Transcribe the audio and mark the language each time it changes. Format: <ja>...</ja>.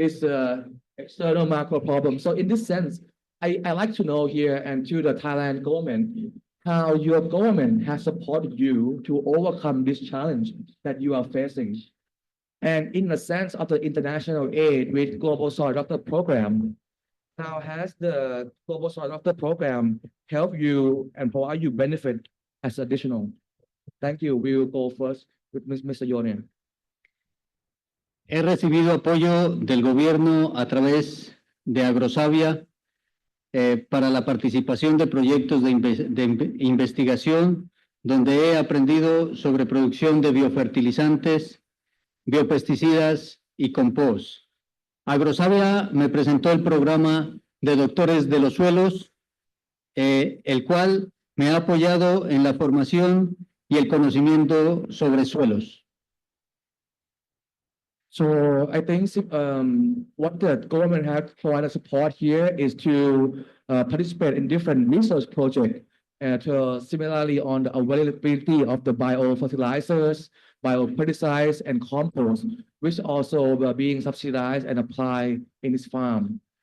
<en>It's a external macro problem. So in this sense, I like to know here and to the Thailand government how your government has supported you to overcome this challenge that you are facing. And in the sense of the international aid with Global Soil Doctor Program, how has the Global Soil Doctor Program helped you and provide you benefit as additional? Thank you. We will go first with Mr. Yonia.</en> <es>He recibido apoyo del gobierno a través de Agrosavia para la participación de proyectos de investigación, donde he aprendido sobre producción de biofertilizantes, biopesticidas y compost. Agrosavia me presentó el programa de doctores de los suelos, el cual me ha apoyado en la formación y el conocimiento sobre suelos.</es> <en>So I think what the government has provided support here is to participate in different research projects to similarly on the availability of the biofertilizers, biopesticides, and compost, which also were being subsidized and applied in this farm.</en>